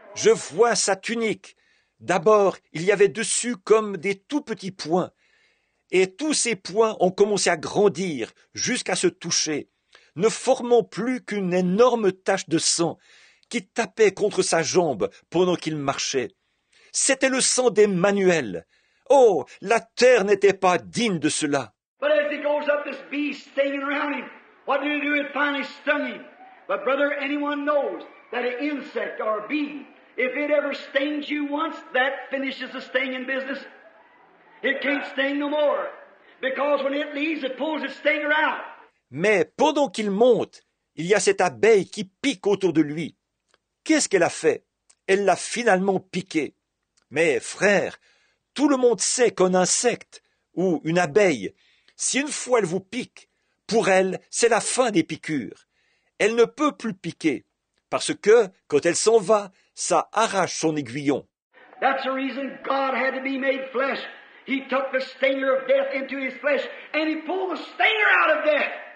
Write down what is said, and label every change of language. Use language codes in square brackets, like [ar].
[fr] Je vois sa tunique. D'abord, il y avait dessus comme des tout petits points, et tous ces points ont commencé à grandir jusqu'à se toucher, ne formant plus qu'une énorme tache de sang qui tapait contre sa jambe pendant qu'il marchait. C'était le sang d'Emmanuel. Oh, la terre n'était pas digne de cela. [en] But as he goes up, this bee stinging around him. What did it do? It finally stung him. But brother, anyone knows that an insect or a bee, if it ever stings you once, that finishes the stinging business. It can't sting no more. Because when it leaves, it pulls its stinger out. [fr] Mais pendant qu'il monte, il y a cette abeille qui pique autour de lui. Qu'est-ce qu'elle a fait? Elle l'a finalement piqué. Mais frère, tout le monde sait qu'un insecte ou une abeille, si une fois elle vous pique, pour elle, c'est la fin des piqûres. Elle ne peut plus piquer, parce que, quand elle s'en va, ça arrache son aiguillon. [en] That's the reason God had to be made flesh. He took the stinger of death into his flesh, and he pulled the stinger out of death.